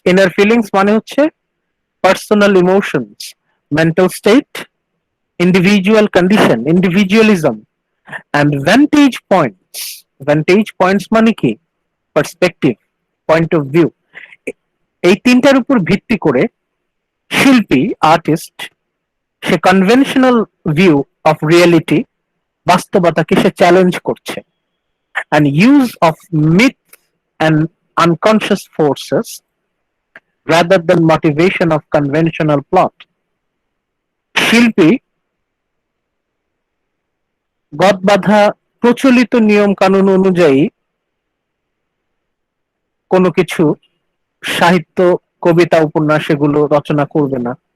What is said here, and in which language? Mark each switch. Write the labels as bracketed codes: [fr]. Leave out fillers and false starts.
[en] inner feelings [bn] মানে হচ্ছে [en] Personal emotions, mental state, individual condition, individualism, and vantage points. Vantage points [bn] মানে কি? [en] Perspective, point of view. [bn] এই তিনটার উপর ভিত্তি করে শিল্পী, artist, say [en] conventional view of reality, [bn] বাস্তবতাকে say challenge করছে। [en] and use of myth and unconscious forces rather than motivation of conventional plot. [bn] শিল্পী গদবাঁধা প্রচলিত নিয়ম কানুন অনুযায়ী কোনো কিছু সাহিত্য, কবিতা, উপন্যাস এগুলো রচনা করবে না।